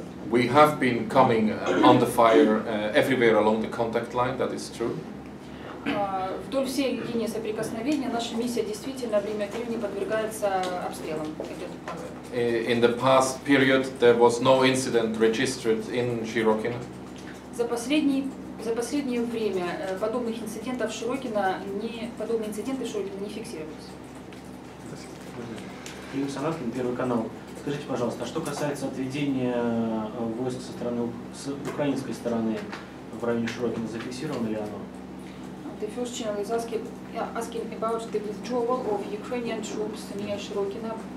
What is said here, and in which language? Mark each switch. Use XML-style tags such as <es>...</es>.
<en>We have been coming under fire everywhere along the contact line, that is true.</en> <ru>Вдоль всей линии соприкосновения наша миссия действительно время от времени подвергается обстрелам.</ru> <en>In the past period, there was no incident registered in Shirokino.</en> <ru>За последнее время подобные инциденты в Широкино не фиксировались. Первый канал. Скажите, пожалуйста, а что касается отведения войск с украинской стороны в районе Широкино, зафиксировано ли оно?</ru> <en>The first channel is asking about the withdrawal of Ukrainian troops near Shirokino.</en>